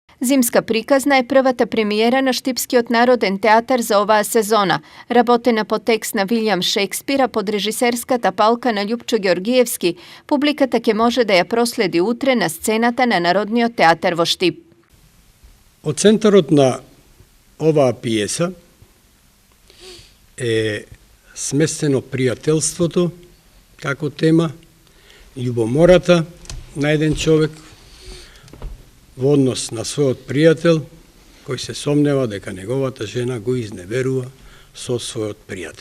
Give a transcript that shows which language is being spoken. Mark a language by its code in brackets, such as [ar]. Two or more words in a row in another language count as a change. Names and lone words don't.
[mk] Зимска приказна е првата премиера на Штипскиот Народен театар за ова сезона. Работена по текст на Вилјам Шекспира под режисерската палка на Љупчо Ѓоргиевски, публиката ќе може да ја проследи утре на сцената на Народниот театар во Штип. Од центарот на оваа пиеса е сместено пријателството како тема, љубомората на еден човек во однос на својот пријател, кој се сомнева дека неговата жена го изневерува со својот пријател.